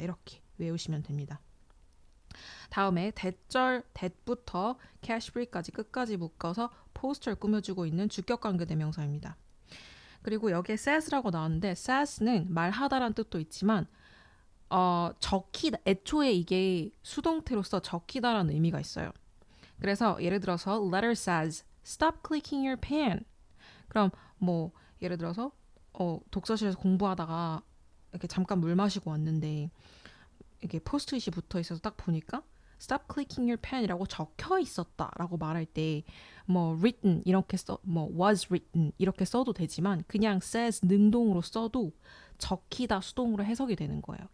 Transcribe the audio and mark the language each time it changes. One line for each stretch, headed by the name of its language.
Korean: 이렇게 외우시면 됩니다. 다음에 that부터 cash free까지 끝까지 묶어서 포스터를 꾸며주고 있는 주격관계 대명사입니다. 그리고 여기에 says라고 나왔는데 says는 말하다란 뜻도 있지만 적히다 애초에 이게 수동태로서 적히다라는 의미가 있어요. 그래서 예를 들어서
English: letter says stop clicking your pen.
Korean: 그럼 뭐 예를 들어서 독서실에서 공부하다가 이렇게 잠깐 물 마시고 왔는데 이게 포스트잇이 붙어 있어서 딱 보니까
English: stop clicking your pen
Korean: 이라고 적혀 있었다라고 말할 때 뭐 written 이렇게 뭐 was written 이렇게 써도 되지만 그냥 says 능동으로 써도 적히다 수동으로 해석이 되는 거예요.